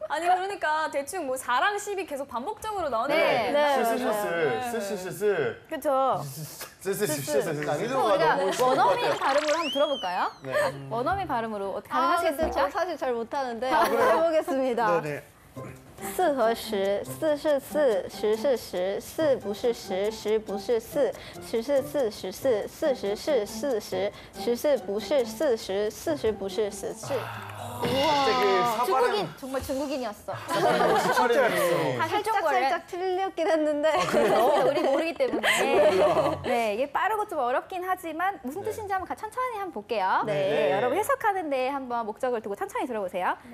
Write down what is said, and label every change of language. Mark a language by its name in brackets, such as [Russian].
[Korean] 아니 그러니까 대충 뭐 4랑 10이 계속 반복적으로 나오는데 스스스스. 그렇죠. 스스스스. 안 그럼 우리가 들어가도 원어민 발음으로 한번 들어볼까요? 네. 원어민 발음으로 어떻게 아, 근데 가능하시겠습니까? 저 사실 잘 못하는데 한번 해보겠습니다. 네네. [Chinese] 四和十，四是四，十是十，四不是十，十不是四，十是四十四，四十是四十，十四不是四十，四十不是十四。 [Korean] 중국인 정말 중국인이었어. 살짝 틀렸긴 했는데. 우리 모르기 때문에. 네, 이게 빠르고 좀 어렵긴 하지만 무슨 뜻인지 한번 천천히 한번 볼게요. 네, 여러분 해석하는데 한번 목적을 두고 천천히 들어보세요.